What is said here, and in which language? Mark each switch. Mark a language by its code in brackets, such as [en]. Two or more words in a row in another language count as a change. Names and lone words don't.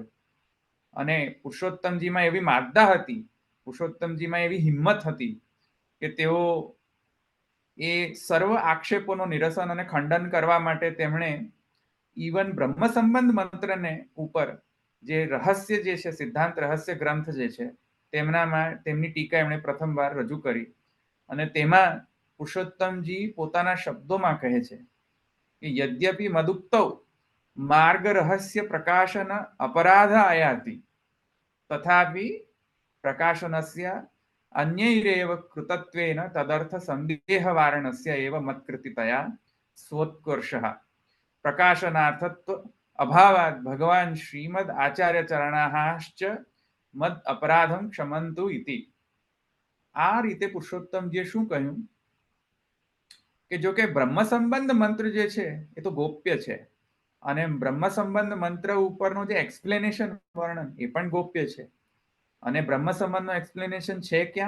[gu] અને પુરુષોત્તમજીમાં એવી માદ્દા હતી, પુરુષોત્તમજીમાં એવી હિંમત હતી કે તેઓ એ સર્વ આક્ષેપોનું નિરસન અને ખંડન કરવા માટે તેમણે ઇવન બ્રહ્મ સંબંધ મંત્રને ઉપર જે રહસ્ય જે છે, સિદ્ધાંત રહસ્ય ગ્રંથ જે છે, તેમની ટીકા એમણે પ્રથમવાર રજૂ કરી. અને તેમાં પુરુષોત્તમજી પોતાના શબ્દોમાં કહે છે કે [sa] યદ્યપિ મદુક્તૌ માર્ગ રહસ્ય પ્રકાશન અપરાધ આયાતિ તથાપિ પ્રકાશનસ્ય अन्यैरेव कृतत्वेन तदर्थ संदेहवारणस्य एव मत्कृतितया स्वोत्कर्षः प्रकाशनार्थत्व अभावात् भगवान श्रीमद आचार्य चरणाश्च मद अपराधम क्षमंतु इति। [gu] આ રીતે પુરુષોત્તમજીએ શું કહ્યું કે જો કે બ્રહ્મ સંબંધ મંત્ર જે છે એ તો ગોપ્ય છે અને બ્રહ્મ સંબંધ મંત્ર ઉપરનું જે એક્સપ્લેનેશન વર્ણન એ પણ ગોપ્ય છે અને બ્રહ્મ સંબંધનું એક્સપ્લેનેશન છે ક્યાં?